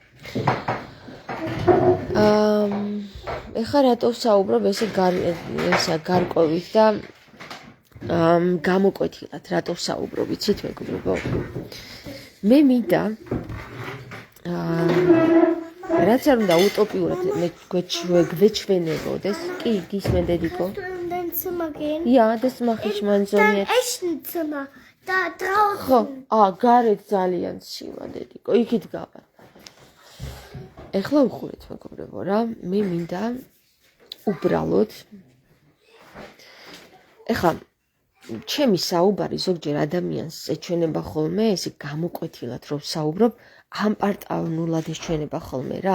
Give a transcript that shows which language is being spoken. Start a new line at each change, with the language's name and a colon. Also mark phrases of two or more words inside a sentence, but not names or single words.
Georgian: ეხლა რატო ვსაუბრობ ესე გარკვევით და გამოკვეთილად, რატო ვსაუბრობ, იცით მეგობრებო? მე მინდა რაც არ უნდა უტოპიურად გვეჩვენებოდეს, კი, გისმენ დედიკო?
German: Ja, das mache ich mein Sohn jetzt. Dein echten Zimmer, da draußen.
Georgian: ხო, გარეთ ძალიან ცივა დედიკო, იქით გავარ. ეხლა უხურეთ მეგობრებო რა, მე მინდა უბრალოდ ეხლა ჩემი საუბარი ზოგჯერ ადამიანს ეჩვენება ხოლმე, ესე გამოკვეთილად რომ საუბრობ, ამპარტავნულად ეჩვენება ხოლმე რა.